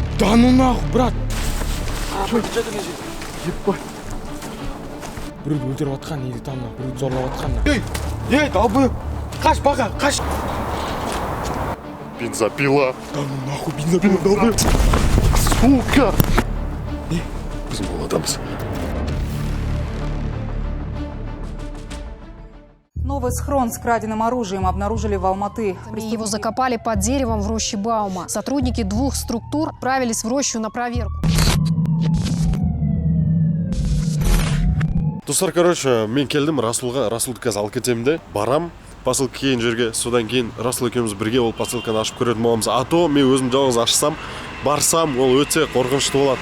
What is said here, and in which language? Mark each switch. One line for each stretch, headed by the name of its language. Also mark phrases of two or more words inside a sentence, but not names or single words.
Russian: Да ну нахуй, брат. Ебать.
Kazakh: Біреуді өлтіріп атқан, неге там мына біреуді зорлап атқан. Ей, долбоеб. Қаш, бақа, қаш.
Russian: Бензопила. Да ну нахуй, бензопила, долбоеб.
Kazakh: Сука. Біз молодамыз.
Russian: Новый схрон с краденым оружием обнаружили в Алматы. Его закопали под деревом в роще Баума. Сотрудники двух структур отправились в рощу на проверку.
Kazakh: Достар, короче, мен келдім Расулға, Расулды қазір алып кетемін де, барам, посылка келген жерге, содан кейін Расул екеуміз бірге ол посылканы ашып көретін боламыз. А то мен өзім жалғыз ашсам, барсам, ол өте қорқынышты болады.